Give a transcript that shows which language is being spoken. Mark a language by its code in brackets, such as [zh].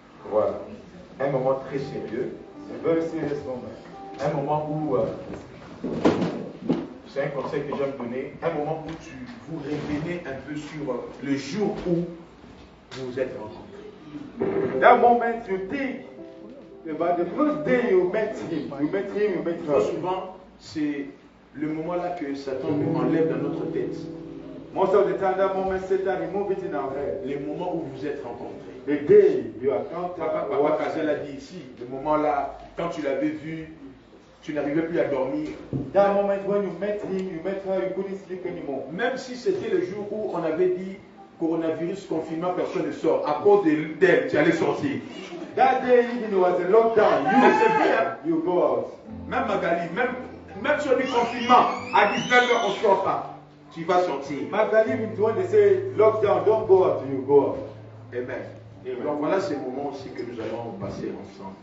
[fr] Voilà. Un moment très sérieux. [en] A very serious moment. [fr] Un moment où, c'est un conseil que j'aime donner, un moment où tu vous révélez un peu sur le jour où vous vous êtes rencontrés. [en] That moment you think about the first day you met him. You met him, you met her. [fr] Souvent, c'est le moment là que Satan nous enlève dans notre tête. [en] Most of the time, that moment Satan remove it in our head. [fr] Le moment où vous êtes rencontrés. [en] The day you encounter. [fr] Papa Kazel a dit ici, le moment là, quand tu l'avais vu, tu n'arrivais plus à dormir. [en] That moment when you met him, you met her, you couldn't sleep anymore. [fr] Même si c'était le jour où on avait dit coronavirus, confinement, personne ne sort. À cause d'elle, tu allais sortir. [en] That day even it was a lockdown. You go out. [fr] Même Magali, même sur le confinement, à 19h on ne sort pas. Tu vas sortir. [en] Magali, even when they say lockdown, don't go out, you go out. Amen. [fr] Donc voilà ces moments aussi que nous allons passer ensemble.